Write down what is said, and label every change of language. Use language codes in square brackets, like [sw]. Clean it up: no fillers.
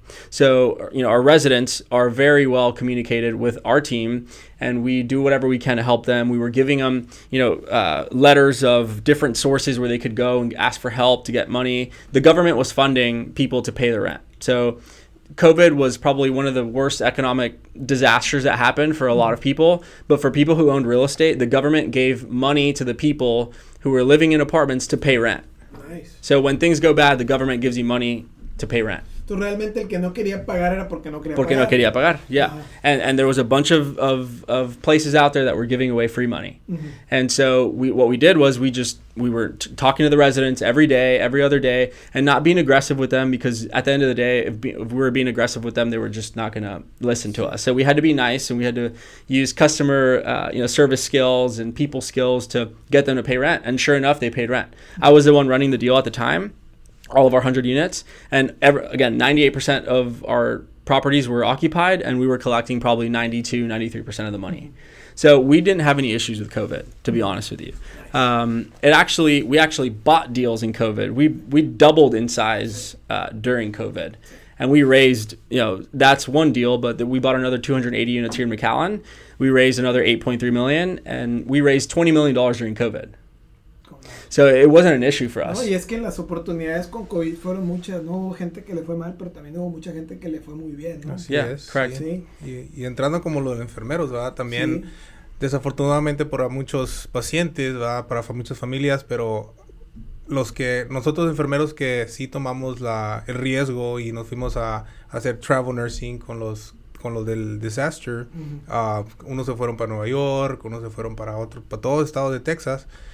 [en] So, our residents are very well communicated with our team, and we do whatever we can to help them. We were giving them, letters of different sources where they could go and ask for help to get money. The government was funding people to pay the rent. So COVID was probably one of the worst economic disasters that happened for a lot of people. But for people who owned real estate, the government gave money to the people who were living in apartments to pay rent. Nice. So when things go bad, the government gives you money to pay rent. [es] Tú realmente el que no quería pagar era porque no quería Porque pagar. no quería pagar, yeah. Uh-huh. [en] And there was a bunch of places out there that were giving away free money. Mm-hmm. And so what we did was we were talking to the residents every day, every other day, and not being aggressive with them, because at the end of the day, if we were being aggressive with them, they were just not going to listen to us. So we had to be nice, and we had to use customer service skills and people skills to get them to pay rent. And sure enough, they paid rent. I was the one running the deal at the time, all of our 100 units, and again 98% of our properties were occupied, and we were collecting probably 93% of the money. So we didn't have any issues with COVID, to be honest with you. We actually bought deals in COVID. We doubled in size during COVID, and we raised, that's one deal, but we bought another 280 units here in McAllen. We raised another $8.3 million, and we raised $20 million during COVID. So it wasn't an issue for us. [es] No, y es que las oportunidades con COVID fueron muchas, no hubo gente que le fue mal, pero también hubo mucha gente que le fue muy bien, ¿no? Así es. [en] Correct. [es] Sí. Y entrando como los enfermeros, ¿verdad? También, desafortunadamente para muchos pacientes, ¿verdad? Para muchas familias, pero nosotros enfermeros que sí tomamos el riesgo y nos fuimos a hacer travel nursing con los del disaster, unos se fueron para Nueva York, unos se fueron para todo el estado de Texas.